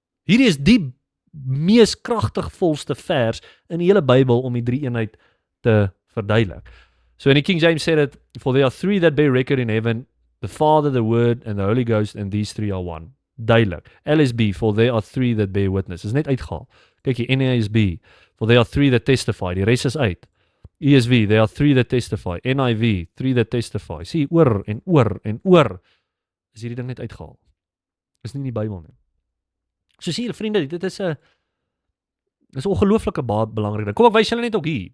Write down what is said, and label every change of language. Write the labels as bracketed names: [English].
[Afrikaans] Hierdie is die mees kragtigvolste vers in die hele Bybel om die drie-eenheid te verduidelik. So in die King James sê dit, [English] for there are three that bear record in heaven, the Father, the Word and the Holy Ghost, and these three are one. [Afrikaans] Duidelik. [English] LSB, for there are three that bear witness. [Afrikaans] Is net uitgehaal. Kyk hier, [English] NASB, for there are three that testify. [Afrikaans] Die res is uit. [English] ESV, there are three that testify. NIV, three that testify. [Afrikaans] Sien, oor en oor en oor is hierdie ding net uitgehaal. Is nie in die Bybel nie. So sien julle vriende, dit is 'n ongelooflike belangrike ding. Kom ek wys julle net ook hier.